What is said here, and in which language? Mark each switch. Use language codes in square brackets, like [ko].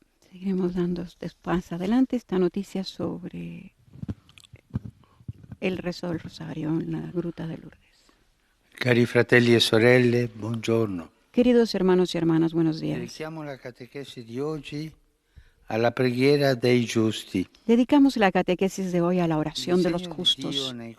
[es] Seguiremos dando más adelante esta noticia sobre el rezo del Rosario en la Gruta de Lourdes. [it] Cari fratelli e sorelle, buongiorno. [es] Queridos hermanos y hermanas, buenos días. [it] Dedichiamo la catequesi di oggi alla preghiera dei giusti. [es] Dedicamos la catequesis de hoy a la oración de los justos.